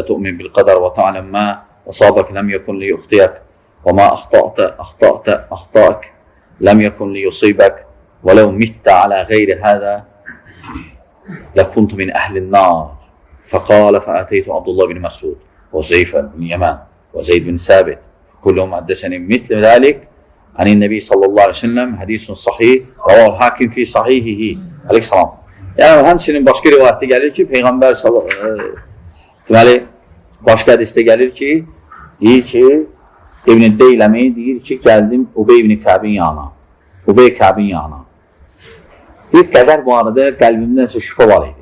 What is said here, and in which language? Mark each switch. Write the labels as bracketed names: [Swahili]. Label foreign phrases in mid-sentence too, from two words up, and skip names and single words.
[Arabic] تؤمن بالقدر وتعلم ما أصابك لم يكن ليخطئك وما أخطأك لم يكن ليصيبك ولو مت على غير هذا لكنت من أهل النار فقال فأتيت عبد الله بن مسعود وحذيفة بن يمان وزيد بن ثابت كلهم حدثني مثل ذلك عن النبي صلى الله عليه وسلم حديث صحيح رواه الحاكم في صحيحه aleyhisselam. [Azerbaijani] Yəni həmçinin başqa rivayətdə gəlir ki, Peyğəmbər deməli başqa hədisdə gəlir ki, deyir ki, İbn Deyləmi deyir ki, gəldim Ubey ibn Kəbin yanına. Ubey Kəbin yanına. Bir qədər bu arada qəlbimdənsə şübhə var idi.